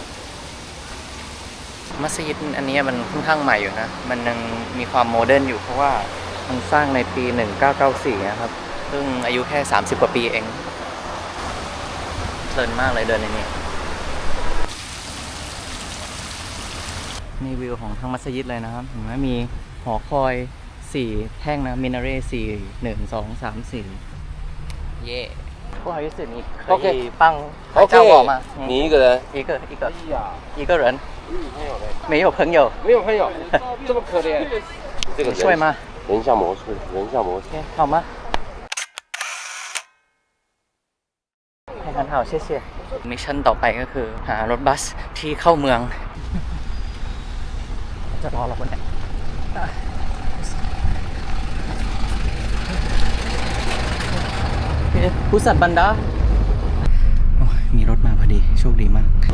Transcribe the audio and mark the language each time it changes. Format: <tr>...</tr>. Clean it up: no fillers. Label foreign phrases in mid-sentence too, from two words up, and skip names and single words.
<th>มัสยิดอันนี้มันค่อนข้างใหม่อยู่นะ มันยังมีความโมเดิร์นอยู่เพราะว่ามันสร้างในปี 1994 นะครับซึ่งอายุแค่ 30 กว่าปีเองเพลินมากเลยเดินในนี้นี่วิวของทั้งมัสยิดเลยนะครับเห็นไหมมีหอคอย4แท่งนะมินาเร่4 1 2 3 4เย่</th> <zh>不好意思你可以帮拍照我吗你一个人？一个人没有朋友没有朋友，这么可怜。这个帅吗人像魔术，人像魔术。好吗</zh> <th>ให้กันเห่าเชี่ยมิชชั่นต่อไปก็คือหารถบัสที่เข้าเมือง จะรอเราคนไหนผู้สัตว์บันดามีรถมาพอดีโชคดีมาก</th>